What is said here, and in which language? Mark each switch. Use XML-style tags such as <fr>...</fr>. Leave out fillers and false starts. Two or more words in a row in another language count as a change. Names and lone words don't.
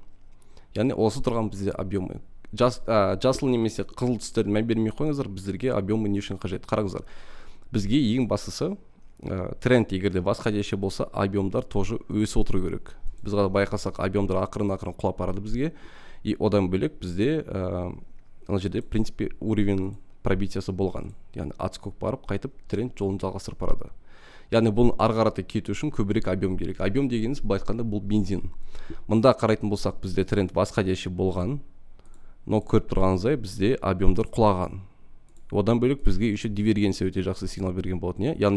<kk>Яғни осы тұрған бізде объемы. Жасыл немесе қызыл түстерді мән бермей қойыңыздар, біздерге объемы не үшін қажет? Қараңыздар, бізге ең бастысы тренд егерде восходящий болса, объемдар тоже өсіп отыру керек. Біз байқасақ, объемдар ақырын-ақырын құлап барады бізге. И одан бөлек бізде ана жерде,</kk> <ru>в принципе, уровень</ru> <kk>пробитиясы болған. Яғни отскок барып, қайтып тренд жолын жалғастырып барады. Яғни бұның арғараты кету үшін көбірек объем керек. Объем дегеніміз былай айтқанда бұл бензин. Мұнда қарайтын болсақ, бізде тренд восходящий болған, но көріп тұрғаныңыздай бізде объемдар құлаған. Одан бөлек бізге еще дивергенция өте жақсы сигнал берген болатын.</kk>